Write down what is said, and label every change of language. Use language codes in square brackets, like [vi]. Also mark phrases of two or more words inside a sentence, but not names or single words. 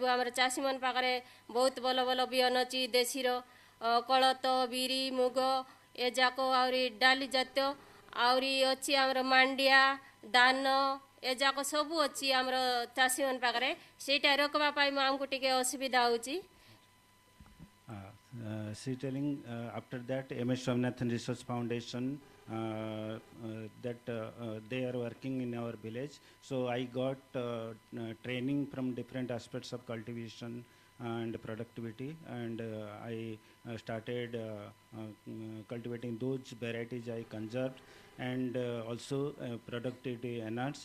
[or] ଆମର ଚାଷୀମାନଙ୍କ ପାଖରେ ବହୁତ ଭଲ ଭଲ ବିହନ ଅଛି, ଦେଶୀର କୋଳଥ, ବିରି, ମୁଗ ଏଯାକ ଆହୁରି ଡାଲି ଜାତୀୟ ଆହୁରି ଅଛି ଆମର ମାଣ୍ଡିଆ, ଧାନ ଏଯାକ ସବୁ ଅଛି ଆମର ଚାଷୀମାନଙ୍କ ପାଖରେ। ସେଇଟା ରଖିବା ପାଇଁ ଆମକୁ ଟିକେ ଅସୁବିଧା ହେଉଛି। [en] She telling after that MS Swaminathan Research Foundation that they are working in our village. So I got training from different aspects of cultivation and productivity, and I started cultivating those varieties I conserved, and also productivity enhanced.